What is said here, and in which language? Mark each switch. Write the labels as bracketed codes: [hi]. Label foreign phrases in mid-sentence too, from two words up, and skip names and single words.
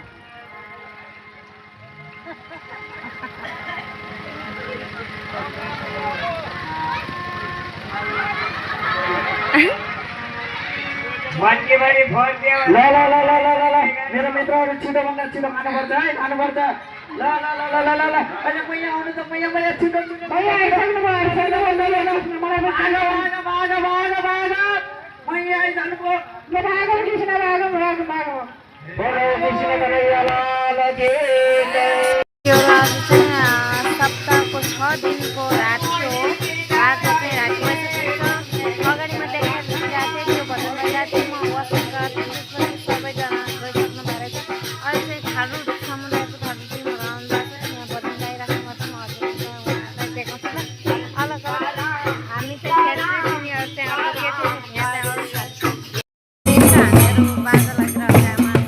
[ne] ल मेरो मित्रहरू छिटोभन्दा छिटो खानुपर्छ है खानुपर्छ ल ल ल ल ल ल अहिले मैया आउनु त मैया छिटो मैया आइसक्नु भयो मैया आइसक्नु भयो ल [hi] भागो कृष्ण भागो बोलो कृष्ण कन्हैया के [ne] यो रात चाहिँ सप्ताहको 6 दिनको रात हो आज चाहिँ रातिमा चाहिँ अगाडिमा देखाएको थिएँ त्यो भन्न गइरहेको थिएँ म वसन्त त्यसपछि सबैजना गइसक्नु भएको छ अहिले चाहिँ थारू समुदायको थारू टिमहरू आउनुभएको छ यहाँ भजन गाइराख्नु पर्छ म हजुरलाई देखाउँछु ल अलग अलग हामी चाहिँ खेल्ने तिनीहरू चाहिँ अब के चाहिँ यहाँ चाहिँ अरू हामीहरू बाजा लागेर